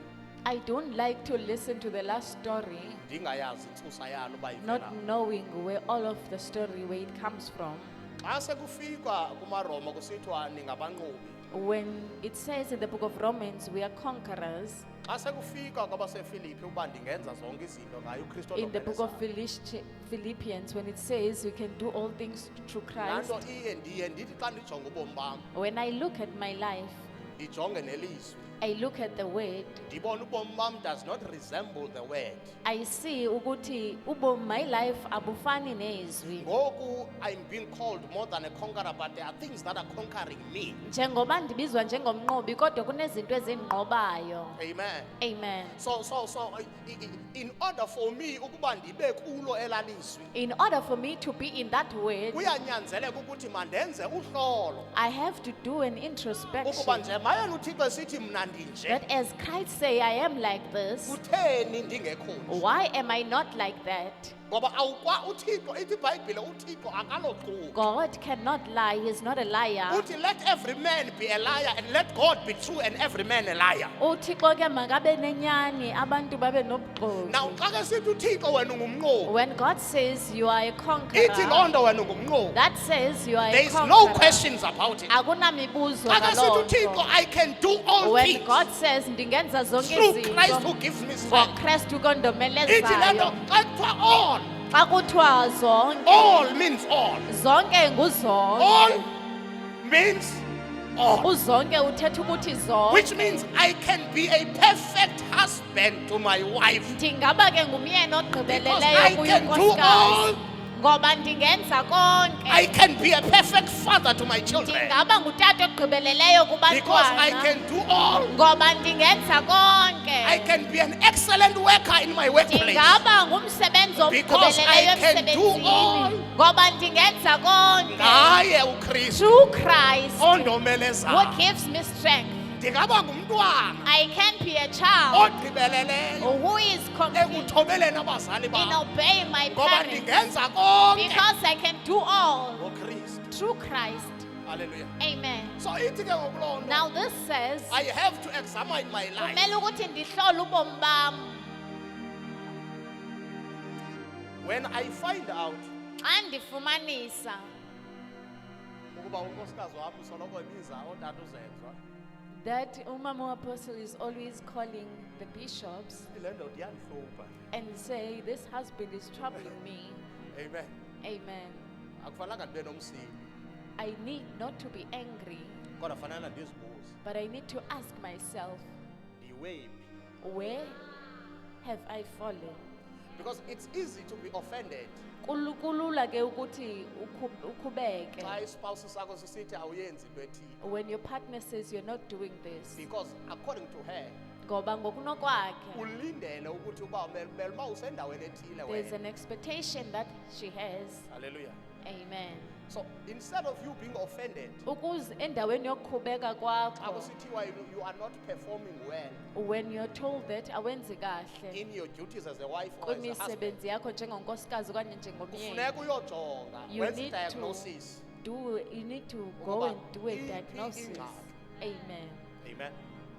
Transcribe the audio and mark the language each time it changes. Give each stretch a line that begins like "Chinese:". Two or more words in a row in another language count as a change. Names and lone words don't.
English: I don't like to listen to the last story,
Xhosa: ndingayazi intsusa yalo uba
English: not
Xhosa: ivela
English: knowing where all of the story, where it comes from.
Xhosa: xa sekufikwa kumaroma kusithiwa ningabanqobi
English: When it says in the book of Romans, we are conquerors,
Xhosa: xa sekufikwa kwabasefilipi ukuba ndingenza zonke izinto ngaye uKristu
English: in the book of
Xhosa: ondomelezayo.
English: Philippians, when it says we can do all things through
Xhosa: laa
English: Christ,
Xhosa: nto iye ndiye ndithi xa ndijonga ubomi bam
English: when I look at my life,
Xhosa: ndijonge nelizwi
English: I look at the word,
Xhosa: ndibona ubomi bam
English: does not resemble the word I see ukuthi my life
Xhosa: abufani nezwi.
English: ngoku I'm being called more than a conqueror but there are things that are conquering me
Xhosa: Njengoba ndibizwa njengomnqobi kodwa kunezinto ezindinqobayo.
English: amen Amen. so in order for me
Xhosa: ukuba ndibe kulo elalizwi
English: In order for me to be in that word,
Xhosa: kuyanyanzeleka ukuthi mandenze uhlolo
English: I have to do an
Xhosa: ukuba
English: introspection.
Xhosa: nje mayena uthixo esithi mna ndinje
English: That as Christ say, I am like this,
Xhosa: kutheni ndingekho nje
English: why am I not like that?
Xhosa: ngoba uthixo ithi ibhayibhile uthixo akaloxuku
English: God cannot lie. He's not a liar. uthi let every man be a liar and let God be true and every man a liar
Xhosa: uThixo ke makabe nenyani abantu babe
English: now
Xhosa: nobuxoki. xa ke sithi uthixo wena ungumnqobi
English: When God says you are a
Xhosa: ithi loo
English: conqueror,
Xhosa: nto wena ungumnqobi
English: that says you are there a is no conqueror. questions about it
Xhosa: Akunamibuzo xa ke sithi ngaloo uthixo nto.
English: I can do all When things God says
Xhosa: ndingenza zonke
English: through Christ who
Xhosa: izinto
English: gives me
Xhosa: ngoKristu strength ithi le kondomelezayo. nto xa kuthiwa all Xa kuthiwa zonke,
English: all means all
Xhosa: zonke nguzonke.
English: all means all
Xhosa: Uzonke uthetha ukuthi zonke.
English: which means I can be a perfect husband to my wife
Xhosa: Ndingaba ke ngumyeni
English: because
Xhosa: ogqibeleleyo
English: I can do all
Xhosa: kuyinkosikazi ngoba ndingenza
English: I
Xhosa: konke.
English: can be a perfect father to my children.
Xhosa: Ndingaba ngutata ogqibeleleyo
English: Because I
Xhosa: kubantwana.
English: can do all.
Xhosa: Ngoba ndingenza konke.
English: I can be an excellent worker in my workplace.
Xhosa: Ndingaba ngumsebenzi
English: Because I
Xhosa: ogqibeleleyo
English: can do all.
Xhosa: emsebenzini. Ngoba ndingenza konke. Ngaye uKristu
English: Through Christ
Xhosa: ondomelezayo.
English: who gives me strength.
Xhosa: Ndingaba ngumntwana
English: I can be a child
Xhosa: ogqibeleleyo
English: who is complete
Xhosa: ekuthobeleni abazali
English: in
Xhosa: bam.
English: obeying my
Xhosa: Ngoba
English: parents.
Xhosa: ndingenza konke
English: Because I can do all
Xhosa: ngoKristu.
English: through Christ. Hallelujah. Amen.
Xhosa: So ithi ke ngokuloo nto,
English: Now this says, I have to examine my life.
Xhosa: kumele ukuthi ndihlole ubomi bam.
English: When I find out
Xhosa: Xa ndifumanisa ukuba unkosikazi wam usoloko ebiza ootata uzenzwa,
English: that umama apostle is always calling the bishops
Xhosa: le ndoda iyandihlupha.
English: and say this husband is troubling me. Amen. Amen.
Xhosa: Akufanelanga ndibe nomsindo,
English: I need not to be angry,
Xhosa: kodwa fanele ndizibuze,
English: but I need to ask myself,
Xhosa: ndiwephi?
English: where have I fallen? Because it's easy to be offended
Xhosa: Kulula ke ukuthi ukhubeke xa ispouse sakho sisithi awuyenzi into ethile.
English: when your partner says you're not doing this. Because according to her,
Xhosa: Ngoba ngokunokwakhe ulindele ukuthi uba mele uba usendaweni ethile
English: there's
Xhosa: wena.
English: an expectation that she has. Hallelujah. Amen. So instead of you being offended,
Xhosa: Ukuze endaweni yokukhubeka xa kwakho,
English: kusithiwa you are not performing well when you're told that
Xhosa: awenzi kahle
English: in your duties as a wife or as a husband,
Xhosa: kwimisebenzi yakho njengonkosikazi okanye njengomyeni, kufuneka uyojonga
English: You
Xhosa: wenze
English: need to diagnosis. you need to go
Xhosa: Ukuba
English: and do a
Xhosa: iphi
English: diagnosis.
Xhosa: ingxaki.
English: Amen. Amen.